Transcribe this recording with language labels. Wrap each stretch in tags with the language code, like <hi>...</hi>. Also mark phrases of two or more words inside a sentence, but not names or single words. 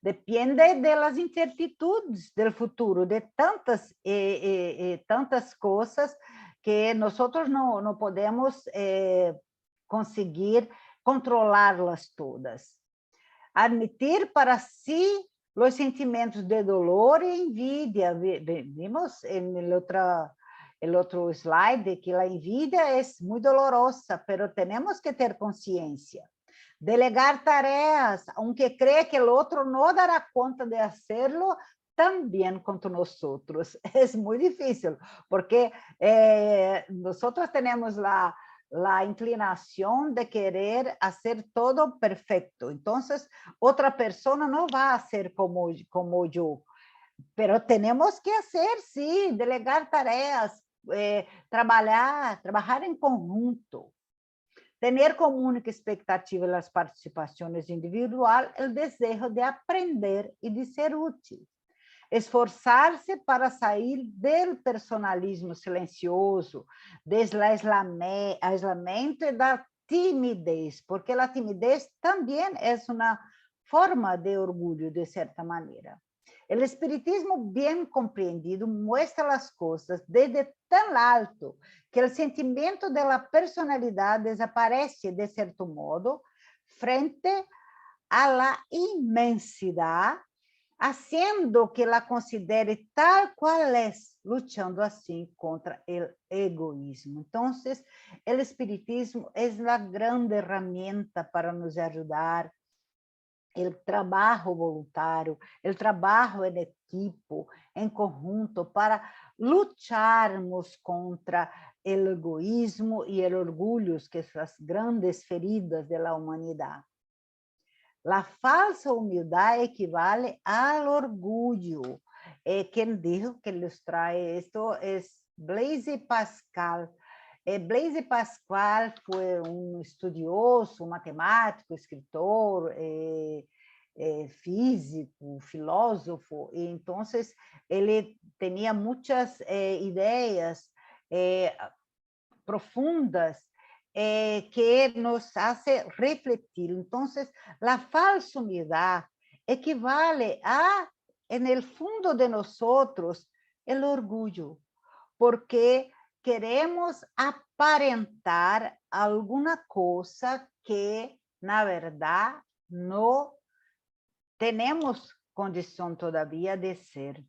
<pt>depende das incertitudes do futuro, de tantas coisas que nós não podemos conseguir controlá-las todas. Admitir para si os sentimentos de dolor e envidia. Vimos</pt> <es>el otro</es> <pt>slide que a envidia é muito dolorosa, pero temos que ter consciência.</pt> <es>Delegar tareas, aunque cree que el otro no dará cuenta de hacerlo, también contra nosotros. Es muy difícil, porque nosotros tenemos la inclinación de querer hacer todo perfecto. Entonces, otra persona no va a ser como yo. Pero tenemos que hacer, sí, delegar tareas, trabajar en conjunto. Tener como única expectativa las participaciones individuales el deseo de aprender y de ser útil.</es> <pt>Esforçar-se para sair do personalismo silencioso, do aislamento e da timidez, porque a timidez também é uma forma de orgulho, de certa maneira. O espiritismo bem compreendido mostra as coisas desde tão alto que o sentimento da personalidade desaparece, de certo modo, frente à imensidade,</pt> <es>haciendo que la considere tal cual es, luchando así contra el egoísmo. Entonces, el espiritismo es la grande herramienta para nos ayudar, el trabajo voluntario, el trabajo en equipo, en conjunto, para lucharmos contra el egoísmo y el orgullo, que son las grandes feridas de la humanidad.</es> <pt>La falsa humildade equivale ao orgulho.</pt> <es>Quem dijo que ilustra esto es Blaise Pascal.</es> <pt>Blaise Pascal foi estudioso, matemático, escritor, físico, filósofo, e então ele tinha muitas ideias profundas que</pt> <es>nos hace</es> <pt>refletir.</pt> <es>Entonces, la falsa humildad equivale a, en el fondo de nosotros, el orgullo, porque queremos aparentar alguna cosa que, na verdad, no tenemos condición todavía de ser.</es>